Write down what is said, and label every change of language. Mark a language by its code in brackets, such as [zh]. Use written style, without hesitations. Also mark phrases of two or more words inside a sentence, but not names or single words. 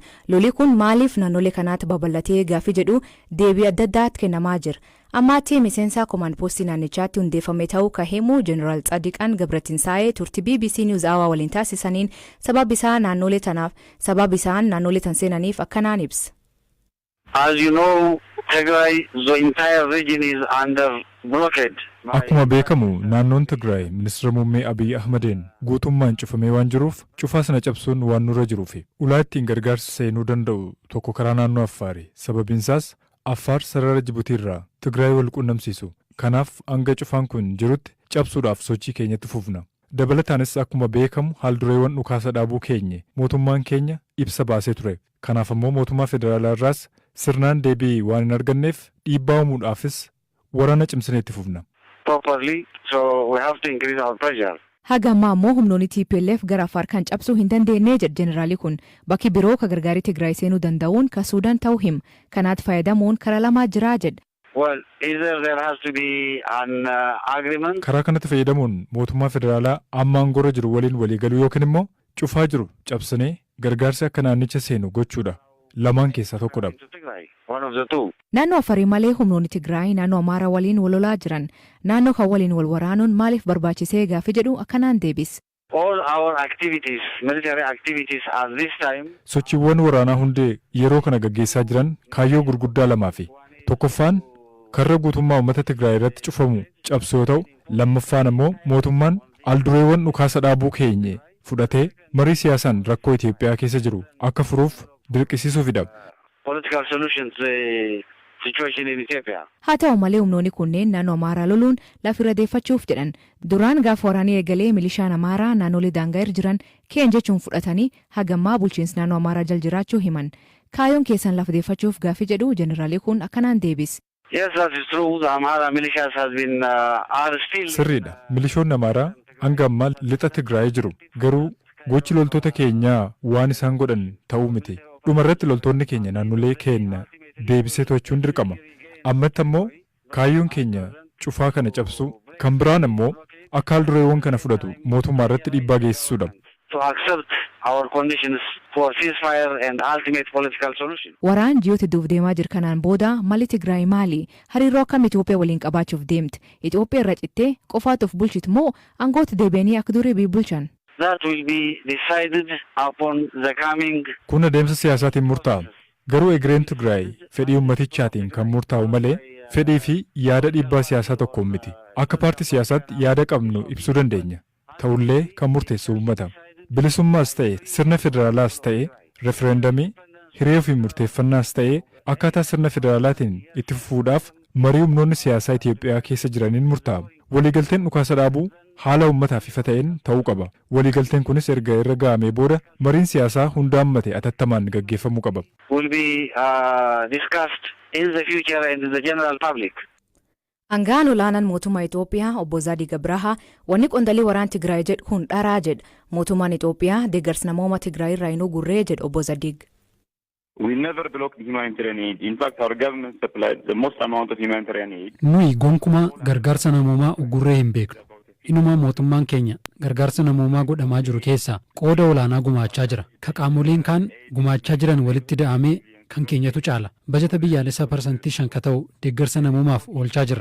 [om] Lolii kun maaliif naannolee kanaatti babal'atee gaafii jedhu deebii adda addaatti kennamaa jira. Ammaatti miseensa komaan poostii naannichaatti hundeeffame ta'uu kan himu Jeneraal Tsadiqaan Gabratinsaa'ee turtii BBC News Hour waliin taasisaniin sababa isaan naannolee tan seenaniif akkanaan ibsa. [en] As you know, Tigray, the entire region is under blockade. [om] Akkuma beekamu naannoon Tigraay ministeera muummee Abiyyi Ahmadiin guutummaan cufamee waan jiruuf cufaa sana cabsuun waan nurra jiruufi ulaa ittiin gargaarsa seenuu danda'u tokko karaa naannoo Affaari. Sababiinsaas Affaar sarara Jibuutiirraa Tigraay wal quunnamsiisu. Kanaaf hanga cufaan kun jirutti cabsuudhaaf sochii keenyatti fufna. Dabalataanis akkuma beekamu haaldureewwan dhukaasa dhaabuu keenye mootummaan keenya ibsa baasee ture. Kanaaf ammoo mootummaa federaalaa irraas sirnaan deebii waan hin arganneef dhiibbaa uumuudhaafis waraana cimsinee itti fufna. [en] Properly, so we have to increase our pressure. [om] Haga ammaa ammoo humnoonni TPLF gara Affaar kan cabsuu hin dandeenye jedhe Jeneraali kun bakki biroo ka gargaarii Tigraay seenuu danda'uun ka Suudaan ta'uu him kanaatti fayyadamuun karaa lamaa jira jedhe. [en] Well, either there has to be an agreement. [om] Karaa kanatti fayyadamuun mootummaa federaalaa amma aangorra jiru waliin waliigaluu yookiin immoo cufaa jiru cabsinee gargaarsi akka naannicha seenu gochuudha. Lamaan keessaa tokkodha. [en] One of the two. [om] Naannoo Affarii malee humnoonni Tigraay naannoo Amaaraa waliin walolaa jiran naannoo kan waliin wal waraanuun maaliif barbaachisee gaaffii jedhu akkanaan deebis. [en] All our activities, military activities at this time. [om] Sochiiwwan waraanaa hundee yeroo kana gaggeessaa jiran kaayyoo gurguddaa lamaafi. Tokkoffaan karra guutummaa uummata Tigraay irratti cufamu cabsu yoo ta'u, lammaffaan ammoo mootummaan aldureewwan dhukaasa dhaabuu keenye fudhatee marii siyaasaan rakkoo Itoophiyaa keessa jiru akka furuuf dirqisiisuufidha. [en] Political solution to the situation in Ethiopia. [om] Haa ta'u malee humnoonni kunneen naannoo Amaaraa loluun lafirra deeffachuuf jedhan duraan gaafa waraanii eegalee milishaan Amaaraa naannolee daangaa irra jiran keen jechuun fudhatanii hagammaa bulchiinsi naannoo Amaaraa jal jiraachuu himan. Kaayyoon keessan lafa deeffachuuf gaaffii jedhu Jeneraalii kun akkanaan deebis. [en] Yes, that is true. The Amhara militias has been are still. [om] Sirriidha. Milishoonni Amaaraa hanga ammaa lixa Tigraay jiru. Garuu gochi loltoota keenyaa waan isaan godhan ta'uu miti. Dhumarratti loltoonni keenya naannolee keenya deebisee to'achuun dirqama. Ammatti ammoo kaayyoon keenya cufaa kana cabsu kan biraan ammoo akka aldureewwan kana fudhatu mootummaa irratti dhiibbaa geessisuudha. [en] To accept our conditions for ceasefire and ultimate political solution. [om] Waraan ji'oota duuf deemaa jiru kanaan booda malli Tigraay maali? Hariiroo akkam Itoophiyaa waliin qabaachuuf deemti? Itoophiyaa irra cittee qofaatuuf bulchitu moo aangoota deebi'anii akka durii bulchan? [en] That will be decided upon the coming. [om] Kun adeemsa siyaasaatiin murtaa'a. Garuu egereen Tigraay fedhii ummatichaatiin kan murtaa'u malee fedhii fi yaada dhiibbaa siyaasaa tokko miti. Akka paartii siyaasaatti yaada qabnu ibsuu dandeenya. Ta'ullee kan murteessu uummata. Bilisummaas ta'e sirna federaalaas ta'e refereendamii hiree fi murteeffannaas ta'e akkaataa sirna federaalaatiin itti fufuudhaaf marii humnoonni siyaasaa Itoophiyaa keessa jiraniin murtaa'a. Waliigalteen dhukaasa dhaabuu haala uummataaf ifa ta'een ta'uu qaba. Waliigalteen kunis erga irra ga'amee booda mariin siyaasaa hunda hammate atattamaan gaggeeffamuu qaba. [en] Will be discussed in the future and in the general public. [om] Aangaan olaanaan mootummaa Itoophiyaa obbo Zaadiq Abrahaa wanni qondaalii waraan Tigraay jedhu kun dharaa jedha. Mootummaan Itoophiyaa deeggarsa namooma Tigraay irraa hin gurree jedha obbo Zaadiq. [en] We never blocked humanitarian aid. In fact, our government supplied the most amount of humanitarian aid. [om] Nuyi gonkumaa gargaarsa namoomaa uggurree hin beeknu. Inuma mootummaan keenya gargaarsa namoomaa godhamaa jiru keessaa qooda olaanaa gumaachaa jira. Ka qaamoleen kaan gumaachaa jiran walitti da'amee kan keenyatu caala. Bajata biyyaalessaa parsantii 5 ka ta'u deeggarsa namoomaaf oolchaa jira.